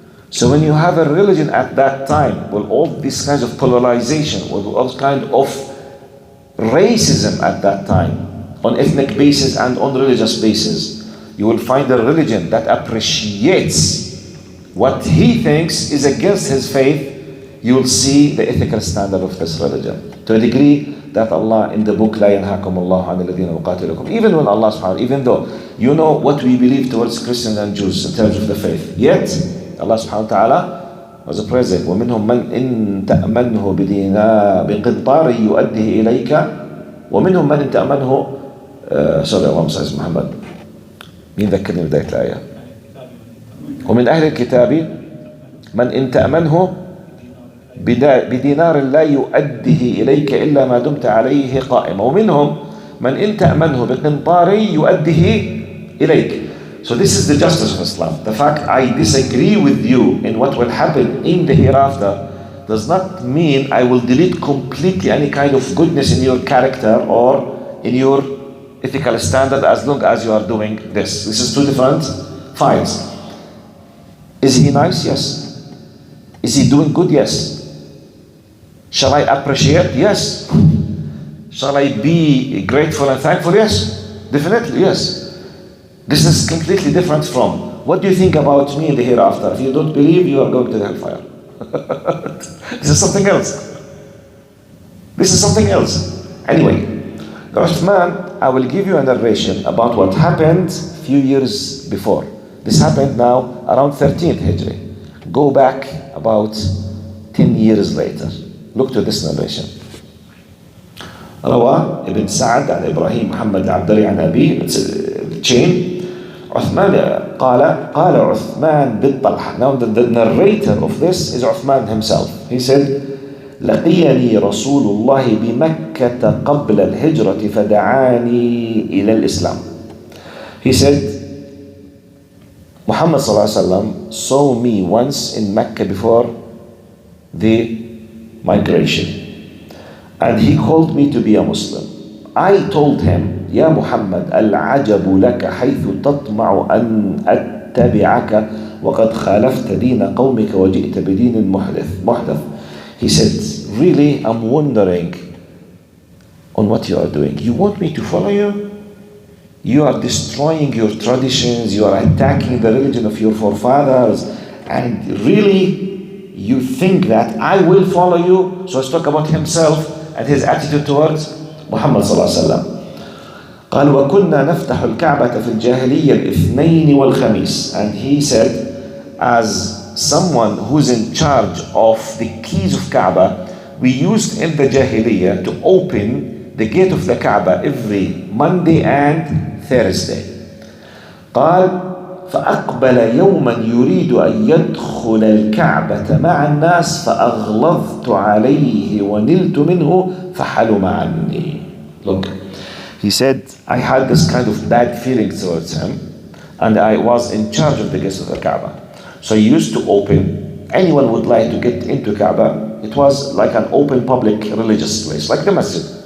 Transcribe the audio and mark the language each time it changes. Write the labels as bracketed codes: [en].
[en] So when you have a religion at that time, with all these kinds of polarization, with all kinds of racism at that time, on ethnic basis and on religious basis, you will find a religion that appreciates what he thinks is against his faith. You will see the ethical standard of this religion. To a degree that Allah in the book, [ar] لا ينهاكم الله عن الذين يقاتلكم, [en] even when Allah subhanahu, even though you know what we believe towards Christians and Jews in terms of the faith, yet Allah subhanahu wa ta'ala was present. [ar] ومنهم من إن تأمنه بقنطار يؤديه إليك ومنهم من إن تأمنه [en] sorry [ar] اللهم صل على محمد مين ذكرني بداية الآية ومن أهل الكتاب من إن تأمنه بدينار لا يؤديه إليك إلا ما دمت عليه قائما ومنهم من إن تأمنه بقنطار يؤديه إليك. [en] So this is the justice of Islam. The fact I disagree with you in what will happen in the hereafter does not mean I will delete completely any kind of goodness in your character or in your ethical standard as long as you are doing this. This is two different fights. Is he nice? Yes. Is he doing good? Yes. Shall I appreciate? Yes. Shall I be grateful and thankful? Yes. Definitely, yes. This is completely different from what do you think about me in the hereafter? If you don't believe, you are going to the hellfire. This is something else. This is something else. Anyway, Uthman, I will give you a narration about what happened a few years before. This happened now around 13th Hijri. Go back about 10 years later. Look to this narration. [ar] روى ابن سعد عن إبراهيم محمد عبدالي عن أبيه. [en] It's a chain. [ar] عثمان قال عثمان بن طلحة. [en] Now the narrator of this is Uthman himself. He said [ar] لقيني رسول الله بمكة قبل الهجرة فدعاني إلى الإسلام. [en] He said Muhammad sallallahu alaihi wasallam saw me once in Mecca before the migration and he called me to be a Muslim. I told him [ar] يا محمد العجب لك حيث تطمع أن أتبعك وقد خالفت دين قومك وجئت بدين محدث. [en] He said, really, I'm wondering on what you are doing. You want me to follow you? You are destroying your traditions, you are attacking the religion of your forefathers, and really, you think that I will follow you? So let's talk about himself and his attitude towards Muhammad sallallahu alaihi wasallam. [ar] قال وكنا نفتح الكعبة في الجاهلية الاثنين والخميس. [en] And he said, as someone who's in charge of the keys of Kaaba, we used in the Jahiliyyah to open the gate of the Kaaba every Monday and Thursday. [ar] قال فأقبل يوما يريد أن يدخل الكعبة مع الناس فأغلظت عليه ونلت منه فحلم عني. [en] Look, he said, I had this kind of bad feeling towards him and I was in charge of the gates of the Kaaba. So he used to open, anyone would like to get into Kaaba, it was like an open public religious place, like the masjid.